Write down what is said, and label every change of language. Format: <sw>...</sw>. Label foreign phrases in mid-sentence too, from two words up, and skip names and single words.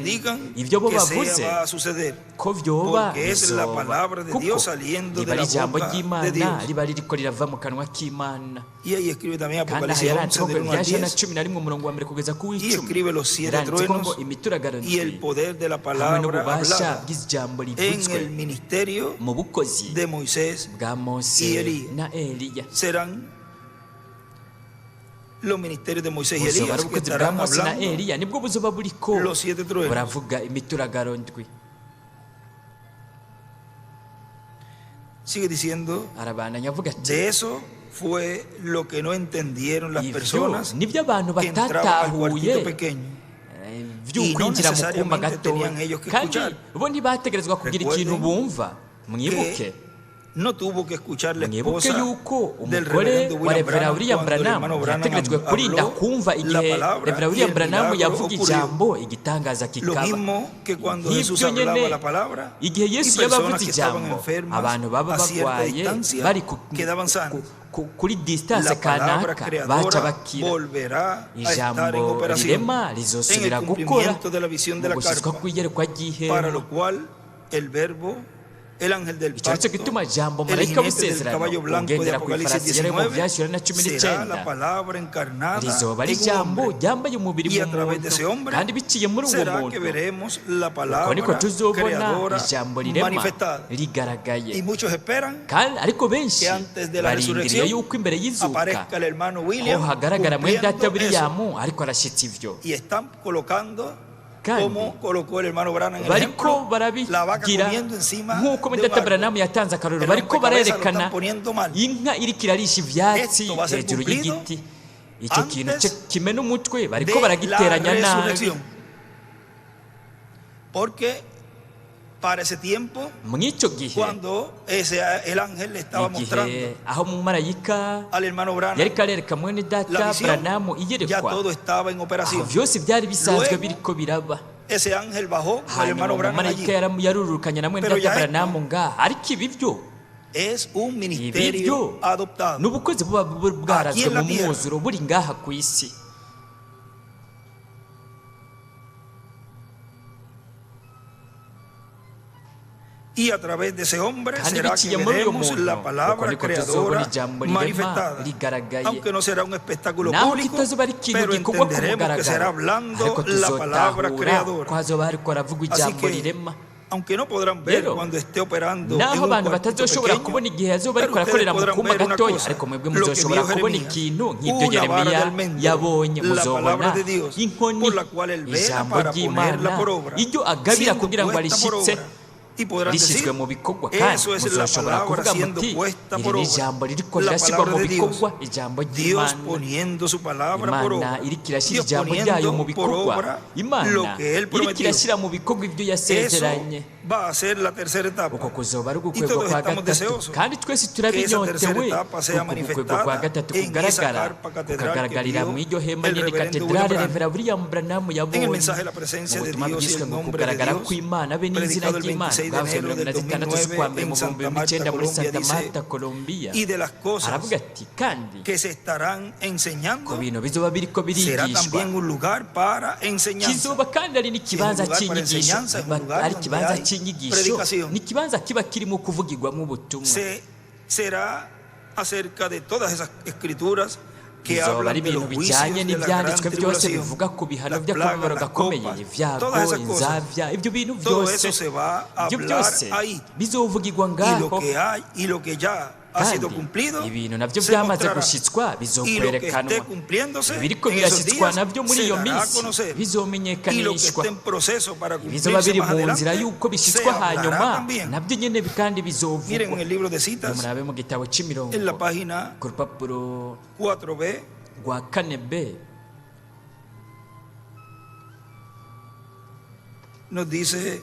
<rn>Ibyo bo bavuze ko vyoba bizoba, kuko riba ari ijambo ry'Imana, riba ririko rirava mu kanwa k'Imana. Kandi aha yaranditse ko rya Yohana 11:1 kugeza ku 10, yaranditse ko ngo imituragaro ndwi hamwe n'ububasha bw'ijambo rivutswe mu bukozi bwa Mose na Eliya.</rn> <es>Los ministerios de Moisés y Elías que estarán hablando</es> <rn>nibwo buzoba buriko</rn> <es>los 7 truenos.</es> <rn>Buravuga imituragaro ndwi.</rn> <es>Sigue diciendo, de eso fue lo que no entendieron las personas</es> <rn>nibyo abantu</rn> <es>que entraban al cuartito</es> <rn>batatahuye</rn> <es>pequeño.</es> <rn>by'ukwinjira mu kumba gato, kandi bo ntibategerezwa kugira ikintu bumva. Mwibuke</rn> <es>No tuvo que escuchar la</es> <rn>mwibuke</rn> <es>esposa</es> <rn>yuko</rn> <es>del</es> <rn>umugore</rn> <es>reverendo</es> <rn>wa William Reverend Branham William</rn> <es>cuando el Branham hermano Branham</es> <rn>yategerejwe kurinda</rn> <es>habló</es> <rn>kumva</rn> <es>la</es> <rn>igihe</rn> <es>palabra</es> <rn>Reverend</rn> <es>y William el Branham milagro</es> <rn>yavuga</rn> <es>ocurrió.</es> <rn>ijambo, igitangaza</rn> <es>Lo</es> <rn>kikaba.</rn> <es>mismo que cuando Jesús</es> <rn>Nk'ibyo</rn> <es>hablaba</es> <rn>nyene</rn> <es>la palabra</es> <rn>igihe</rn> <es>y</es> <rn>Yesu yaba</rn> <es>personas</es> <rn>avuze</rn> <es>que estaban</es> <rn>ijambo,</rn> <es>enfermas</es> <rn>abantu baba</rn> <es>a cierta</es> <rn>barwaye</rn> <es>distancia</es> <rn>bari</rn> <es>quedaban sanos.</es> <rn>kuri distance</rn> <es>La palabra</es> <rn>kanaka baca</rn> <es>creadora</es> <rn>bakira.</rn> <es>volverá a estar en</es> <rn>Ijambo</rn> <es>operación</es> <rn>rirema</rn> <es>en</es> <rn>rizosubira</rn> <es>el</es> <rn>gukora</rn> <es>cumplimiento de la visión de</es> <rn>mu</rn> <es>la</es> <rn>gushyizwa</rn> <es>carpa,</es> <rn>kw'iyerekwa</rn> <es>para</es> <rn>ry'ihema.</rn> <es>lo cual el verbo, el ángel del</es> <rn>Icyo nicyo</rn> <es>pacto,</es> <rn>gituma jambo</rn> <es>el</es> <rn>marayika</rn> <es>jinete del</es> <rn>w'isezerano</rn> <es>caballo blanco de</es> <rn>ugendera ku</rn> <es>Apocalipsis</es> <rn>ifarasi yari mu</rn> <es>19</es> <rn>byashyura na cumi</rn> <es>será la</es> <rn>n'icyenda</rn> <es>palabra encarnada</es> <rn>rizoba ari</rn> <es>en un</es> <rn>ijambo</rn> <es>hombre.</es> <rn>ryambaye umubiri</rn> <es>Y</es> <rn>mu</rn> <es>a través de ese</es> <rn>muntu,</rn> <es>hombre</es> <rn>kandi biciye muri uwo</rn> <es>será que</es> <rn>muntu</rn> <es>veremos la</es> <rn>uko niko</rn> <es>palabra</es> <rn>tuzobona</rn> <es>creadora</es> <rn>ijambo rirema</rn> <es>manifestada.</es> <rn>rigaragaye.</rn> <es>Y muchos esperan</es> <rn>kandi ariko benshi</rn> <es>que antes de la</es> <rn>barindiriye</rn> <es>resurrección</es> <rn>yuko imbere y'izuka</rn> <es>aparezca el hermano</es> <rn>ko</rn> <es>William</es> <rn>hagaragara mwene data</rn> <es>cumpliendo eso.</es> <rn>William ariko arashyitsa ivyo,</rn> <es>Y están colocando</es> <rn>kandi</rn> <es>como colocó el hermano Branham en el</es> <rn>bariko</rn> <es>ejemplo, la vaca</es> <rn>barabigira</rn> <es>comiendo encima</es> <rn>nk'uko</rn> <es>de</es> <rn>mwene</rn> <es>un</es> <rn>data</rn> <es>árbol.</es> <rn>Branham yatanze akarorero,</rn> <es>El</es> <rn>bariko</rn> <es>rompecabezas lo</es> <rn>barerekana</rn> <es>están poniendo mal.</es> <rn>inka iriko irarisha ivyatsi</rn> <es>Esto va a ser</es> <rn>hejuru</rn> <es>cumplido</es> <rn>y'igiti. Icyo kintu</rn> <es>antes</es> <rn>kimena umutwe</rn> <es>de</es> <rn>bariko</rn> <es>la</es> <rn>baragiteranya nabi,</rn> <es>resurrección. Porque para ese tiempo,</es> <rn>mw'icyo gihe</rn> <es>cuando el ángel le estaba mostrando</es> <rn>igihe aho umumarayika</rn> <es>al hermano Branham</es> <rn>yariko arereka mwene</rn> <es>la</es> <rn>data</rn> <es>visión,</es> <rn>Branham ya iyerekwa,</rn> <es>todo estaba en</es> <rn>aho</rn> <es>operación.</es> <rn>vyose byari bisanzwe</rn> <es>Luego,</es> <rn>biriko biraba.</rn> <es>Ese ángel bajó con el</es> <rn>Hanyuma</rn> <es>hermano Branham</es> <rn>umumarayika</rn> <es>allí.</es> <rn>yarurukanye na mwene</rn> <es>Pero</es> <rn>data ya Branham ngaha, ariko ibi byo</rn> <es>Es un</es> <rn>ibi</rn> <es>ministerio</es> <rn>byo</rn> <es>adoptado.</es> <rn>n'ubukozi buba bwarazwe</rn> <es>Aquí en la</es> <rn>mu</rn> <es>tierra.</es> <rn>mwuzuro buri ngaha ku isi.</rn> <es>Y a través de ese hombre</es> <rn>kandi</rn> <es>será que</es> <rn>biciye muri uyo</rn> <es>veremos</es> <rn>muntu</rn> <es>la</es> <rn>uko</rn> <es>palabra</es> <rn>niko tuzobona</rn> <es>creadora</es> <rn>ijambo rirema</rn> <es>manifestada.</es> <rn>rigaragaye,</rn> <es>Aunque no será un espectáculo</es> <rn>naho</rn> <es>público,</es> <rn>kitazoba ari ikintu</rn> <es>pero</es> <rn>gikorwa ku</rn> <es>entenderemos que será</es> <rn>mugaragaro,</rn> <es>hablando</es> <rn>ariko</rn> <es>la palabra</es> <rn>tuzotahura ko</rn> <es>creadora.</es> <rn>hazoba hariko haravugwa</rn> <es>Así</es> <rn>ijambo</rn> <es>que,</es> <rn>rirema.</rn> <es>aunque no podrán ver</es> <rn>Rero,</rn> <es>cuando esté operando en</es> <rn>naho</rn> <es>un</es> <rn>abantu</rn> <es>cuartito</es> <rn>batazoshobora</rn> <es>pequeño,</es> <rn>kubona igihe azoba</rn> <es>pero</es> <rn>ariko</rn> <es>ustedes</es> <rn>arakorera mu</rn> <es>podrán</es> <rn>kumba</rn> <es>ver una</es> <rn>gatoya,</rn> <es>cosa,</es> <rn>ariko mwebwe</rn> <es>lo que</es> <rn>muzoshobora</rn> <es>vio</es> <rn>kubona</rn> <es>Jeremías,</es> <rn>ikintu nk'ibyo</rn> <es>una vara de</es> <rn>Yeremiya</rn> <es>almendro,</es> <rn>yabonye.</rn> <es>la</es> <rn>Muzobona</rn> <es>palabra de Dios,</es> <rn>inkoni</rn> <es>por la cual él vela</es> <rn>ijambo</rn> <es>para</es> <rn>ry'Imana</rn> <es>ponerla por obra,</es> <rn>iryo agabira</rn> <es>siendo</es> <rn>kugira ngo</rn> <es>puesta por</es> <rn>arishyitse</rn> <es>obra. Y podrán</es> <rn>rishyizwe</rn> <es>decir,</es> <rn>mu bikorwa, kandi</rn> <es>eso es la</es> <rn>muzoshobora</rn> <es>palabra</es> <rn>kuvuga</rn> <es>siendo</es> <rn>muti</rn> <es>puesta</es> <rn>iri</rn> <es>por</es> <rn>ni</rn> <es>obra.</es> <rn>ijambo ririko</rn> <es>La</es> <rn>rirashyirwa mu</rn> <es>palabra de Dios.</es> <rn>bikorwa, ijambo</rn> <es>Dios</es> <rn>ry'Imana.</rn> <es>poniendo su palabra por</es> <rn>Imana</rn> <es>obra.</es> <rn>iriko irashyira</rn> <es>Dios</es> <rn>ijambo ryayo mu</rn> <es>poniendo por</es> <rn>bikorwa.</rn> <es>obra</es> <rn>Imana</rn> <es>lo que él</es> <rn>iriko</rn> <es>prometió.</es> <rn>irashyira mu bikorwa ibyo</rn> <es>Eso</es> <rn>yasezeranye.</rn> <es>va a ser la tercera etapa.</es> <rn>Uko kuzoba ari</rn> <es>Y</es> <rn>ugukwegwa</rn> <es>todos</es> <rn>kwa</rn> <es>estamos</es> <rn>gatatu,</rn> <es>deseosos</es> <rn>kandi twese</rn> <es>que esa tercera</es> <rn>turabinyotewe</rn> <es>etapa sea</es> <rn>uko gukwegwa kwa gatatu</rn> <es>manifestada en esa</es> <rn>kugaragara</rn> <es>carpa catedral</es> <rn>kukagaragarira</rn> <es>que</es> <rn>mu iryo</rn> <es>dio</es> <rn>hema</rn> <es>el</es> <rn>nyene</rn> <es>reverendo</es> <rn>katedrale</rn> <es>William</es> <rn>Reverend William Branham</rn> <es>En el</es> <rn>yabonye.</rn> <es>mensaje de la presencia</es> <rn>Mu</rn> <es>de</es> <rn>butumwa</rn> <es>Dios y</es> <rn>bwiswe</rn> <es>el</es> <rn>ngo</rn> <es>nombre de</es> <rn>kugaragara</rn> <es>Dios,</es> <rn>kw'Imana be n'izina</rn> <es>predicado el</es> <rn>ry'Imana</rn> <es>26 de</es> <rn>bwavuye</rn> <es>enero del</es> <rn>26 z'ukwa mbere</rn> <es>2009</es> <rn>mu</rn> <es>en Santa</es> <rn>bihumbi</rn> <es>Marta,</es> <rn>icyenda muri</rn> <es>Colombia,</es> <rn>Santa</rn> <es>dice,</es> <rn>Marta, Colombia.</rn> <es>y de las cosas</es> <rn>Aravuga ati kandi</rn> <es>que se estarán</es> <rn>ku</rn> <es>enseñando,</es> <rn>bintu bizoba biriko</rn> <es>será</es> <rn>birigishwa</rn> <es>también un lugar para enseñanza.</es> <rn>kizoba kandi ari n'ikibanza</rn> <es>Si es un lugar para</es> <rn>cy'inyigisho,</rn> <es>enseñanza, es un lugar</es> <rn>ari</rn> <es>donde</es> <rn>ikibanza</rn> <es>hay</es> <rn>cy'inyigisho,</rn> <es>predicación.</es> <rn>ni ikibanza kiba kirimo kuvugirwamo ubutumwa.</rn> <es>Será acerca de todas esas escrituras que</es> <rn>bizoba</rn> <es>hablan</es> <rn>ari</rn> <es>de los</es> <rn>ibintu</rn> <es>juicios</es> <rn>bijyanye</rn> <es>de la gran</es> <rn>n'ibyanditswe byose</rn> <es>tribulación,</es> <rn>bivuga ku bihano</rn> <es>las</es> <rn>by'akababaro</rn> <es>plagas, las</es> <rn>gakomeye,</rn> <es>copas,</es> <rn>ibyago,</rn> <es>todas esas cosas.</es> <rn>inzavya, ibyo bintu</rn> <es>Todo</es> <rn>byose,</rn> <es>eso se va a</es> <rn>ibyo</rn> <es>hablar</es> <rn>byose</rn> <es>ahí.</es> <rn>bizovugirwa</rn> <es>Y lo</es> <rn>ngaho,</rn> <es>que hay y lo que ya ha sido cumplido</es> <rn>kandi ibintu nabyo</rn> <es>se</es> <rn>byamaze</rn> <es>mostrará.</es> <rn>gushyitswa</rn> <es>Y lo que</es> <rn>bizokwerekanwa,</rn> <es>esté cumpliéndose</es> <rn>ibiriko</rn> <es>en esos</es> <rn>birashyitswa</rn> <es>días</es> <rn>nabyo muri</rn> <es>se</es> <rn>iyo</rn> <es>dará a</es> <rn>minsi</rn> <es>conocer. Y lo que</es> <rn>bizomenyekanishwa,</rn> <es>esté en proceso para</es> <rn>ibizoba</rn> <es>cumplirse</es> <rn>biri</rn> <es>más</es> <rn>mu nzira</rn> <es>adelante</es> <rn>y'uko</rn> <es>se</es> <rn>bishyitswa</rn> <es>hablará</es> <rn>hanyuma</rn> <es>también.</es> <rn>nabyo nyine kandi</rn> <es>Miren</es> <rn>bizovugwa.</rn> <es>en el libro de citas,</es> <rn>murabe mu gitabo cy'imirongo</rn> <es>en la página</es> <rn>ku rupapuro</rn> <es>4b,</es> <rn>rwa 4b</rn> <es>nos dice,</es>